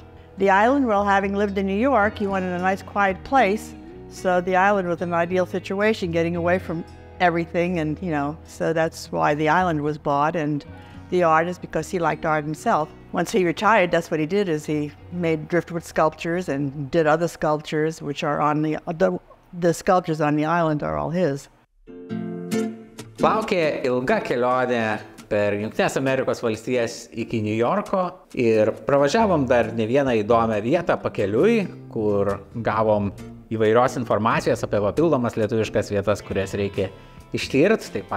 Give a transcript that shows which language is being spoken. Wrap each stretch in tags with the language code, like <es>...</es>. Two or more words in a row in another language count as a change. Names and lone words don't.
<en>The island, well, having lived in New York, he wanted a nice quiet place, so the island was an ideal situation, getting away from everything, and so that's why the island was bought, and the artist, because he liked art himself. Once he retired, that's what he did, is he made driftwood sculptures and did other sculptures, which are on the sculptures on the island are all his.</en> <lt>Laukė ilga kelionė per Jungtinės Amerikos valstijas iki New Yorko ir pravažiavom dar ne vieną įdomią vietą pakeliui, kur gavom įvairios informacijos apie papildomas lietuviškas vietas, kurias reikia ištirti.</lt>